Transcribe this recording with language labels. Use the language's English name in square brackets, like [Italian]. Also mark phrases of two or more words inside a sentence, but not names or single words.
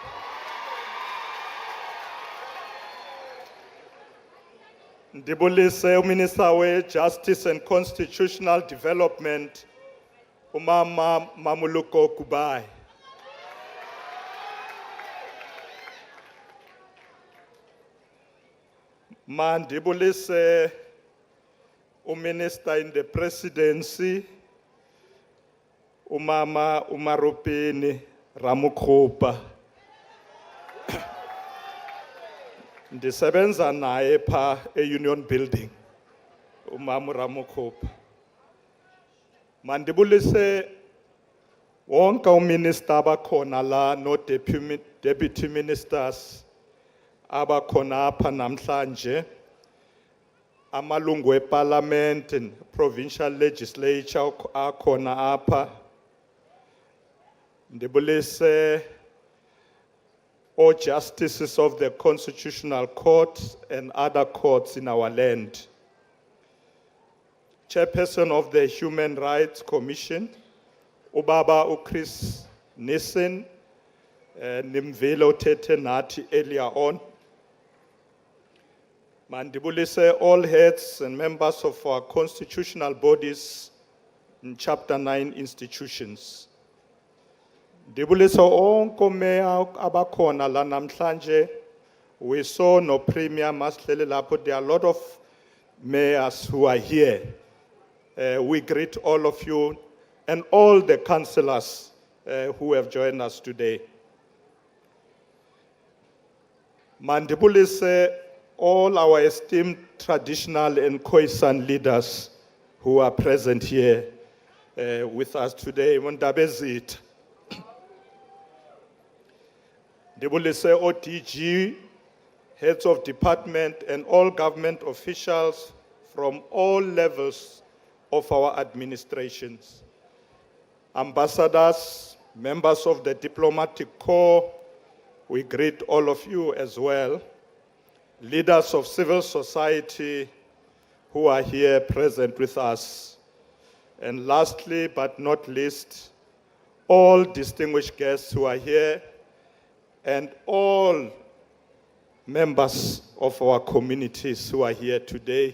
[Xhosa] Ndibulise uMinister we Justice and Constitutional Development, uMama Mamuluko Kubai. Mandibulise uMinister [English] in the Presidency, [Xhosa] uMama Umarupini Ramukhopa. Ndisebenza naye pha e-Union Building, uMama Ramukhopa. Mandibulise wonke uMinister abakhona la no [English] deputy ministers [Xhosa] abakhona apha namhlanje, amalungu eParliament [English] and provincial legislature [Xhosa] akhona apha. Ndibulise [English] all justices of the Constitutional Court and other courts in our land. Chairperson of the Human Rights Commission, Ubaba uChris Nissen, Nimvelo Tete Nati earlier on. [Xhosa] Mandibulise [English] all heads and members of our constitutional bodies in Chapter 9 institutions. [Xhosa] Ndibulise onke omeya abakhona la namhlanje. [English] We saw no Premier Mashlele lapho. There are a lot of mayors who are here. We greet all of you and all the councillors who have joined us today. [Xhosa] Mandibulise [English] all our esteemed traditional and Khoisan leaders who are present here with us today. Mondabezit. [Xhosa] Ndibulise ODG, [English] heads of department and all government officials from all levels of our administrations. ambassadors, members of the diplomatic corps, we greet all of you as well, leaders of civil society who are here present with us, and lastly but not least, all distinguished guests who are here and all members of our communities who are here today.